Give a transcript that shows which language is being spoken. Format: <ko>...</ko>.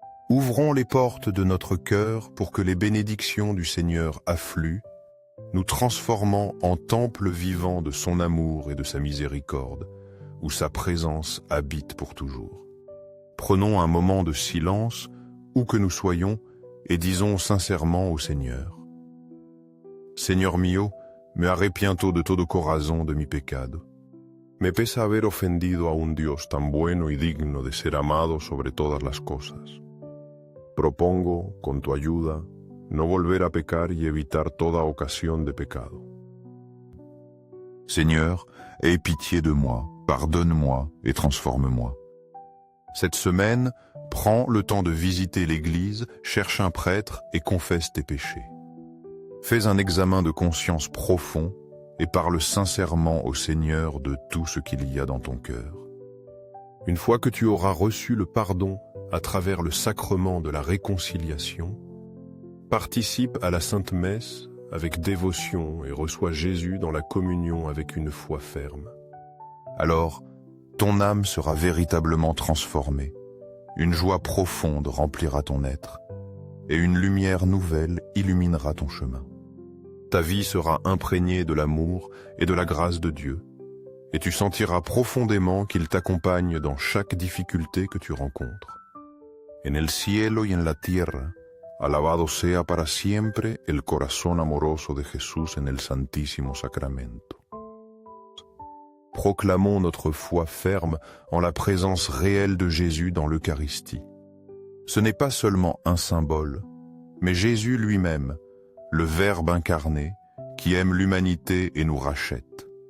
<fr>Ouvrons les portes de notre cœur pour que les bénédictions du Seigneur affluent, nous transformant en temple vivant de son amour et de sa miséricorde, où sa présence habite pour toujours. Prenons un moment de silence, où que nous soyons, et disons sincèrement au Seigneur.</fr> <es>Señor mío, me arrepiento de todo corazón de mi pecado. Me pesa haber ofendido a un Dios tan bueno y digno de ser amado sobre todas las cosas. Propongo, con tu ayuda, no volver a pecar y evitar toda ocasión de pecado.</es> <fr>Seigneur, aie pitié de moi, pardonne-moi et transforme-moi. Cette semaine, prends le temps de visiter l'église, cherche un prêtre et confesse tes péchés. Fais un examen de conscience profond et parle sincèrement au Seigneur de tout ce qu'il y a dans ton cœur. Une fois que tu auras reçu le pardon à travers le sacrement de la réconciliation, participe à la Sainte Messe avec dévotion et reçois Jésus dans la communion avec une foi ferme. Alors, ton âme sera véritablement transformée, une joie profonde remplira ton être, et une lumière nouvelle illuminera ton chemin. Ta vie sera imprégnée de l'amour et de la grâce de Dieu, et tu sentiras profondément qu'il t'accompagne dans chaque difficulté que tu rencontres.</fr> <es>En el cielo y en la tierra, alabado sea para siempre el corazón amoroso de Jesús en el Santísimo Sacramento.</es> <fr>Proclamons notre foi ferme en la présence réelle de Jésus dans l'Eucharistie. Ce n'est pas seulement un symbole, mais Jésus lui-même, le Verbe incarné, qui aime l'humanité et nous rachète.</fr>